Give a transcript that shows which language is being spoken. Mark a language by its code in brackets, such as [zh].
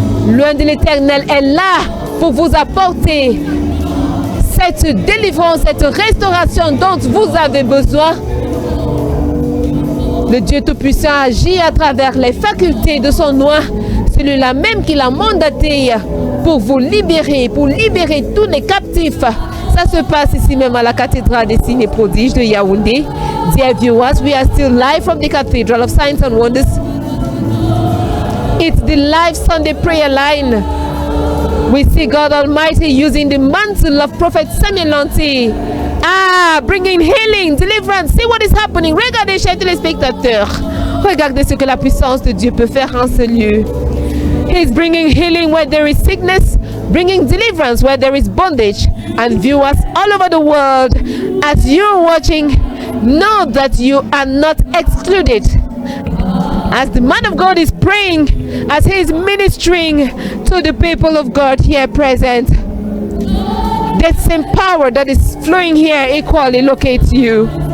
[fr] Loin de l'Éternel est là pour vous apporter cette délivrance, cette restauration dont vous avez besoin. Le Dieu Tout-Puissant agit à travers les facultés de son nom, celui-là même qui l'a mandaté pour vous libérer, pour libérer tous les captifs. Ça se passe ici même à la cathédrale des signes et prodiges de Yaoundé. [en] Dear viewers, we are still live from the Cathedral of Signs and Wonders. It's the live Sunday prayer line. We see God Almighty using the mantle of Prophet Samuel Lonti. Bringing healing, deliverance. See what is happening. [fr] Regardez, chers téléspectateurs. Regardez ce que la puissance de Dieu peut faire en ce lieu. [en] He's bringing healing where there is sickness, bringing deliverance where there is bondage. And viewers all over the world, as you're watching, know that you are not excluded. As the man of God is praying, as he is ministering to the people of God here present, that same power that is flowing here equally locates you.